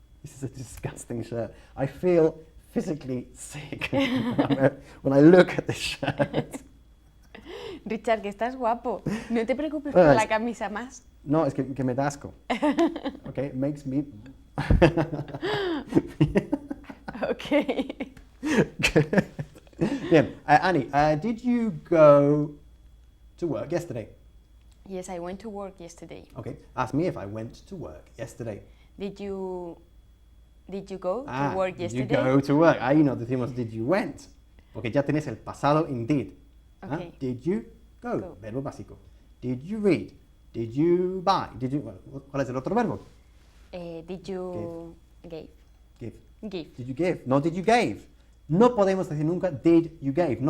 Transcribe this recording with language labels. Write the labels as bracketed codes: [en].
[en] This is a disgusting shirt. I feel physically sick when I look at this shirt. [es] Richard, que estás guapo. No te preocupes por la camisa más. No, es que me da asco. [en] Okay, it makes me... Okay. Good. Bien. Annie, did you go to work yesterday? Yes, I went to work yesterday. Okay. Ask me if I went to work yesterday. Did you go to work yesterday? Did you go to work? [es] Ahí no decimos [en] did you went. [es] Porque ya tienes el pasado in did. [en] Okay. Did you go? Go. [es] Verbo básico. [en] Did you read? Did you buy? [es] ¿Cuál es el otro verbo? [en] Did you give? Give. Give. Did you give? No, did you gave. [es] No podemos decir nunca [en] did you gave.